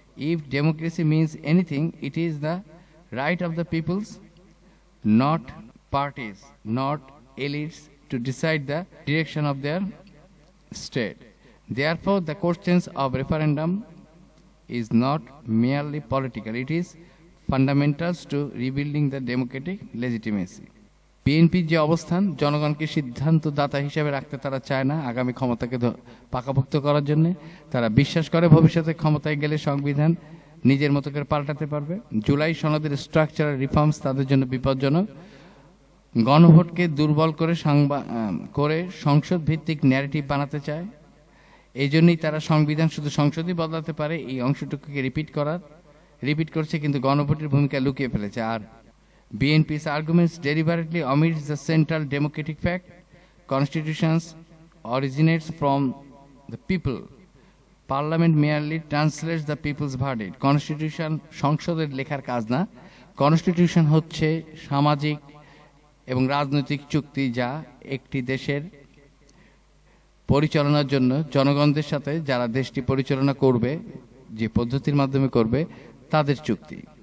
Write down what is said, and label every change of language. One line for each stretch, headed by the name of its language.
English: If democracy means anything, it is the right of the peoples, not parties, not elites, to decide the direction of their state. Therefore, the questions of referendum is not merely political. It is fundamentals to rebuilding the democratic legitimacy.
Bangla: বিএনপির যে অবস্থান, জনগণকে সিদ্ধান্তদাতা হিসেবে রাখতে তারা চায় না, আগামী ক্ষমতাকে পাকাপোক্ত করার জন্য তারা বিশ্বাস করে ভবিষ্যতে ক্ষমতায় গেলে সংবিধান নিজের মতো করে পাল্টাতে পারবে। জুলাই সনদের স্ট্রাকচারাল রিফর্মস তাদের জন্য বিপজ্জনক। গণভোটকে দুর্বল করে সংসদ ভিত্তিক ন্যারেটিভ বানাতে চায়। এই জন্যই তারা সংবিধান শুধু সংসদই বদলাতে পারে এই অংশটুকুকে রিপিট করছে, কিন্তু গণভোটের ভূমিকা লুকিয়ে ফেলেছে।
English: আর BNP's arguments deliberately omits the central democratic fact. Constitutions originates from the people. Parliament merely translates the people's verdict.
Bangla: Constitution সংসদের লেখার কাজ না, কনস্টিটিউশন হচ্ছে সামাজিক এবং রাজনৈতিক চুক্তি যা একটি দেশের পরিচালনার জন্য জনগণদের সাথে যারা দেশটি পরিচালনা করবে, যে পদ্ধতির মাধ্যমে করবে, তাদের চুক্তি।